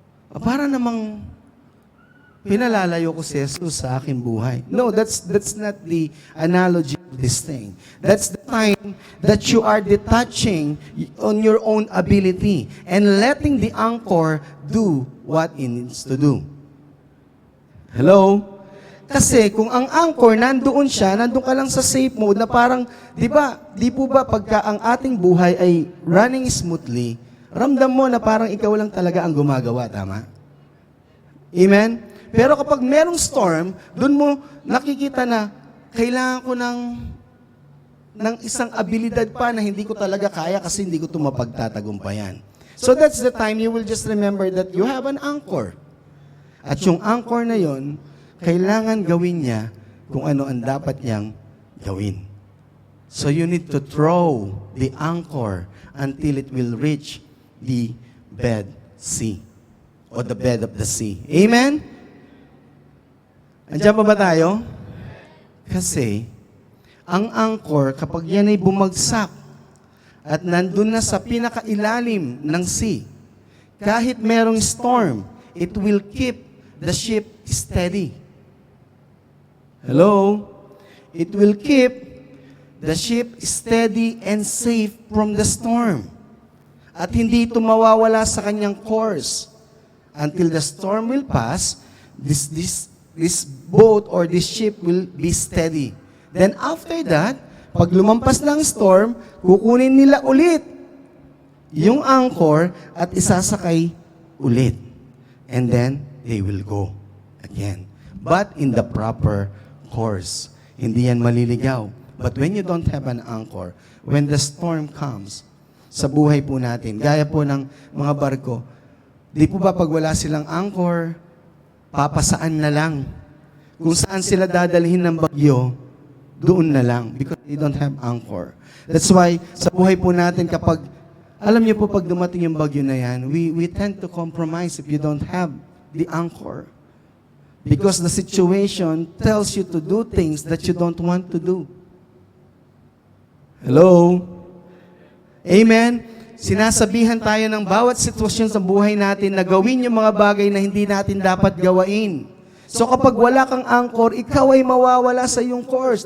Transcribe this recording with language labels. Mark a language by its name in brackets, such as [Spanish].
[Filipino] Para namang pinalalayo ko si Jesus sa aking buhay. [English] No, that's not the analogy of this thing. That's the time that you are detaching on your own ability and letting the anchor do what it needs to do. Hello? [Filipino] Kasi kung ang anchor nandoon siya, nandoon ka lang sa safe mode na parang, di po ba pagka ang ating buhay ay running smoothly, ramdam mo na parang ikaw lang talaga ang gumagawa, tama? Amen? Pero kapag merong storm, doon mo nakikita na kailangan ko ng isang abilidad pa na hindi ko talaga kaya kasi hindi ko ito mapagtatagumpayan. [English] So that's the time you will just remember that you have an anchor. [Filipino] At yung anchor na yon, kailangan gawin niya kung ano ang dapat niyang gawin. [English] So you need to throw the anchor until it will reach the bed sea or the bed of the sea. [Filipino] Amen? Andiyan pa ba tayo? Kasi, ang anchor, kapag yan ay bumagsak at nandun na sa pinakailalim ng sea, kahit merong storm, [English] it will keep the ship steady. [Filipino] Hello? [English] It will keep the ship steady and safe from the storm. [Filipino] At hindi ito mawawala sa kanyang course. [English] Until the storm will pass, this boat or this ship will be steady. [Filipino] Then after that, pag lumampas ng storm, kukunin nila ulit yung anchor at isasakay ulit. [English] And then, they will go again. But in the proper course. [Filipino] Hindi yan maliligaw. [English] But when you don't have an anchor, when the storm comes, [Filipino] sa buhay po natin, gaya po ng mga barko, di po ba pag wala silang anchor, papasaan na lang. Kung saan sila dadalhin ng bagyo, doon na lang. [English] Because they don't have anchor. That's why, [Filipino] sa buhay po natin, kapag, alam niyo po, pag dumating yung bagyo na yan, [English] we tend to compromise if you don't have the anchor. Because the situation tells you to do things that you don't want to do. Hello? Amen? [Filipino] Sinasabihan tayo ng bawat sitwasyon sa buhay natin na gawin yung mga bagay na hindi natin dapat gawain. So kapag wala kang anchor, ikaw ay mawawala sa iyong course.